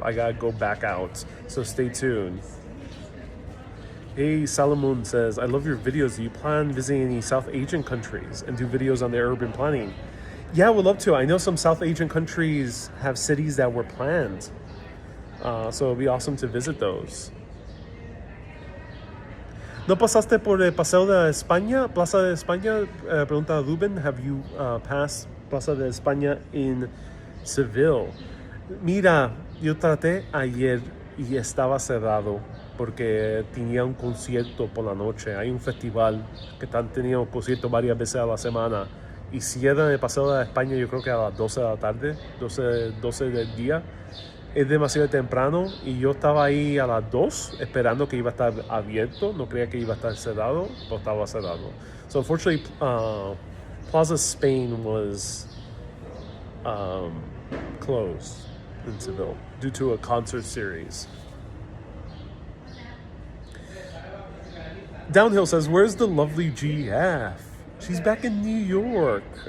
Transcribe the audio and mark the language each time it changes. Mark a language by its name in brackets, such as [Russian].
[English] I gotta go back out, so stay tuned. Hey, Salamoon says, I love your videos. Do you plan visiting any South Asian countries and do videos on their urban planning? Yeah, I would love to. I know some South Asian countries have cities that were planned. So it'd be awesome to visit those. [Spanish] ¿No pasaste por el Paseo de España? Plaza de España? Pregunta Ruben. [English] Have you passed Plaza de España in Seville? [Spanish] Mira, yo traté ayer y estaba cerrado porque tenía un concierto por la noche. Hay un festival que están teniendo conciertos varias veces a la semana y cierran el Paseo de España yo creo que a las 12 de la tarde, 12 del día. Es demasiado temprano y yo estaba ahí a las 2 esperando que iba a estar abierto. No creía que iba a estar cerrado, pero estaba cerrado. [English] So unfortunately, Plaza Spain was closed in Seville due to a concert series. Downhill says, where's the lovely GF? She's back in New York.